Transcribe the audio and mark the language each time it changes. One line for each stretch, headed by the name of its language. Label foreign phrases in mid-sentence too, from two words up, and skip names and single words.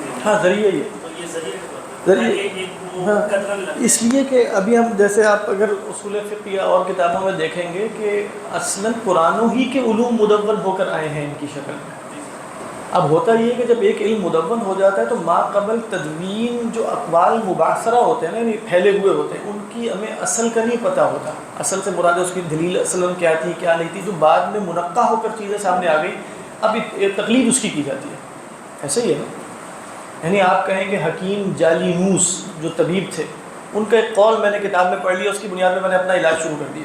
Urdu: ہاں ذریعہ یہ تو یہ ذریعے کے طور پر ذریعے- ایک وہ ہاں، قدرن لگتا اس لیے کہ ابھی ہم جیسے آپ اگر اصول فقہ یا اور کتابوں میں دیکھیں گے کہ اصلاً قرآنوں ہی کے علوم مدون ہو کر آئے ہیں ان کی شکل میں. اب ہوتا یہ ہے کہ جب ایک علم مدون ہو جاتا ہے تو ما قبل تدوین جو اقوال مباصرہ ہوتے ہیں نا، یعنی پھیلے ہوئے ہوتے ہیں، ان کی ہمیں اصل کا نہیں پتہ ہوتا. اصل سے مراد اس کی دلیل اصلاً کیا تھی کیا نہیں تھی، جو بعد میں منقع ہو کر چیزیں سامنے آ گئی، اب تقلید اس کی جاتی ہے. ایسے ہی ہے نا، یعنی آپ کہیں کہ حکیم جالینوس جو طبیب تھے، ان کا ایک قول میں نے کتاب میں پڑھ لیا، اس کی بنیاد میں نے اپنا علاج شروع کر دیا.